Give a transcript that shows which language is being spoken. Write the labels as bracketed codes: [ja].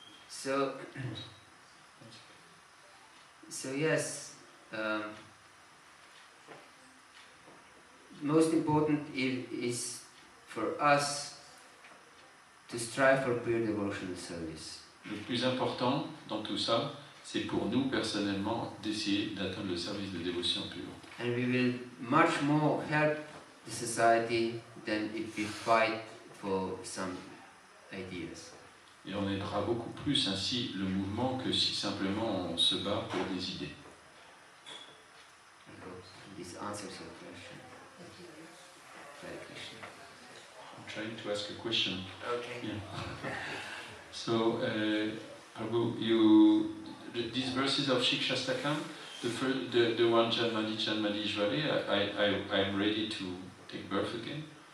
[en] So yes, most important is for us to strive for pure devotional service. [fr] Le plus important dans tout ça, c'est pour nous personnellement d'essayer d'atteindre le service de dévotion pure. [en] And we will much more help the society than if we fight for some ideas. [fr] Et on aidera beaucoup plus ainsi le mouvement que si simplement on se bat pour des idées. [en] I hope this answers your question. Hare Krishna. I'm trying to ask a question. Okay. Yeah. So, Prabhu, these verses of Shikshastakam, the one Janmali Jvale, I'm ready to take birth again.